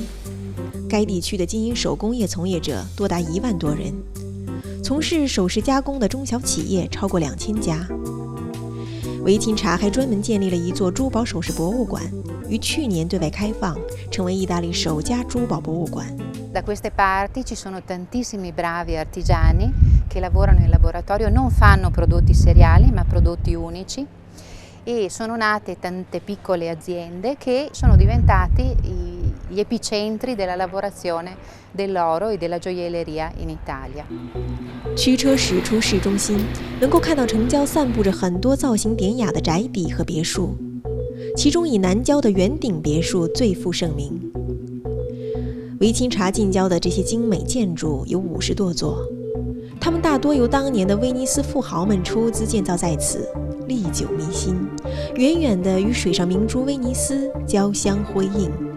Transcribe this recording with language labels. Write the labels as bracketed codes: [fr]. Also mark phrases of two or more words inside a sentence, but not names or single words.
[zh] 该地区的金银手工业从业者多达1万多人，从事首饰加工的中小企业超过2000家。维钦察还专门建立了一座珠宝首饰博物馆，于去年对外开放，成为意大利首家珠宝博物馆。 [it] Da queste parti ci sono tantissimi bravi artigiani che lavorano in laboratorio, non fanno prodotti seriali ma prodotti unici, e sono nate tante piccole aziende che sono diventati gli epicentri della lavorazione dell'oro e della gioielleria in Italia. [zh] 驱车驶出市中心，能够看到城郊散布着很多造型典雅的宅邸和别墅，其中以南郊的圆顶别墅最负盛名。维钦察近郊的这些精美建筑有50多座，它们大多由当年的威尼斯富豪们出资建造在此，历久弥新，远远地与水上明珠威尼斯交相辉映。